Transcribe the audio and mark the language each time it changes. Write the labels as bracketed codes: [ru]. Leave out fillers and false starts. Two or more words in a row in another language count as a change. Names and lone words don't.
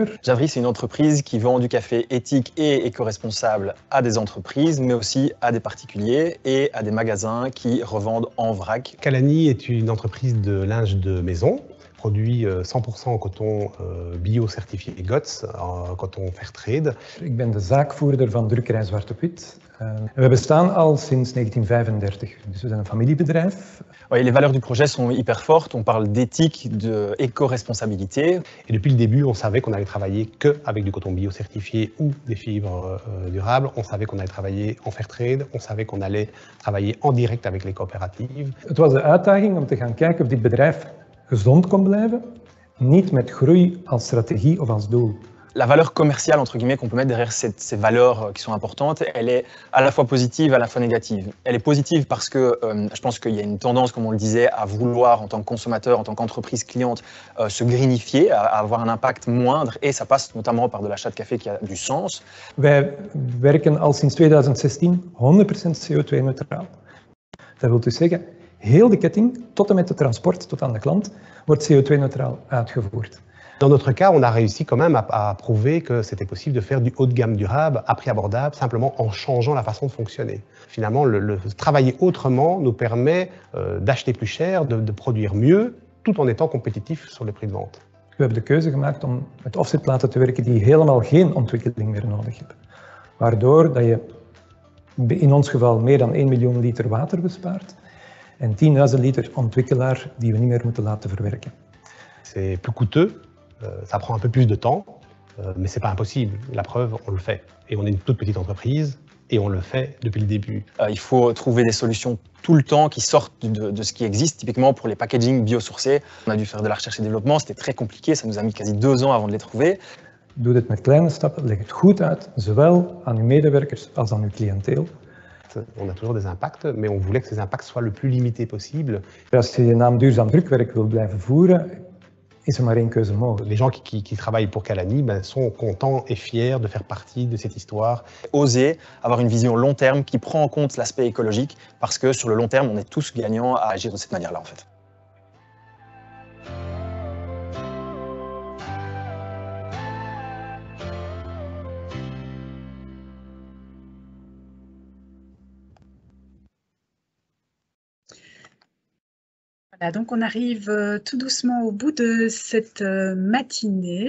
[fr] Javri, c'est une entreprise qui vend du café éthique et éco-responsable à des entreprises, mais aussi à des particuliers et à des magasins qui revendent en vrac. Calani est une entreprise de linge de maison, produit 100% en coton bio-certifié GOTS, en coton Fairtrade. [nl] Ik ben de zaakvoerder van Drukkerij Zwart op Wit. We bestaan al sinds 1935, dus we zijn een familiebedrijf. [fr] Oui, les valeurs du projet sont hyper fortes. On parle d'éthique, d'éco-responsabilité. Et depuis le début, on savait qu'on allait travailler qu'avec du coton bio-certifié ou des fibres durables. On savait qu'on allait travailler en Fairtrade. On savait qu'on allait travailler en direct avec les coöperatives. [nl] Het was de uitdaging om te gaan kijken of dit bedrijf gezond kon blijven, niet met groei als strategie of als doel. [fr] La valeur commerciale, entre guillemets, qu'on peut mettre derrière ces valeurs qui sont importantes, elle est à la fois positive, à la fois négative. Elle est positive parce que je pense qu'il y a une tendance, comme on le disait, à vouloir, en tant que consommateur, en tant qu'entreprise cliente, se greenifier, à avoir un impact moindre. Et ça passe notamment par de l'achat de café qui a du sens. [nl] Wij werken al sinds 2016 100% CO2-neutraal. Dat wil dus zeggen, heel de ketting, tot en met het transport tot aan de klant, wordt CO2-neutraal uitgevoerd. [fr] Dans notre cas, on a réussi quand même à prouver que c'était possible de faire du haut de gamme durable à prix abordable, simplement en changeant la façon de fonctionner. Finalement, le travailler autrement nous permet d'acheter plus cher, de produire mieux, tout en étant compétitif sur le prix de vente. [nl] We hebben de keuze gemaakt om met offset te laten werken die helemaal geen ontwikkeling meer nodig hebben. Waardoor dat je in ons geval meer dan 1 miljoen liter water bespaart en 10.000 liter ontwikkelaar die we niet meer moeten laten verwerken. [fr] C'est plus coûteux, ça prend un peu plus de temps, mais c'est pas impossible. La preuve, on le fait. Et on est une toute petite entreprise et on le fait depuis le début. Il faut trouver des solutions tout le temps qui sortent de ce qui existe. Typiquement pour les packaging biosourcés, on a dû faire de la recherche et développement, c'était très compliqué, ça nous a mis quasi 2 ans avant de les trouver. [nl] Doe dit met kleine stappen, leg het goed uit, zowel aan uw medewerkers als aan uw cliënteel. [fr] On a toujours des impacts, mais on voulait que ces impacts soient le plus limités possible. [nl] Als je je naam duurzaam drukwerk wil blijven voeren, is er maar één keuze mogelijk. [fr] Les gens qui travaillent pour Calani sont contents et fiers de faire partie de cette histoire. Oser avoir une vision long terme qui prend en compte l'aspect écologique, parce que sur le long terme, on est tous gagnants à agir de cette manière-là en fait. Voilà, donc on arrive tout doucement au bout de cette matinée.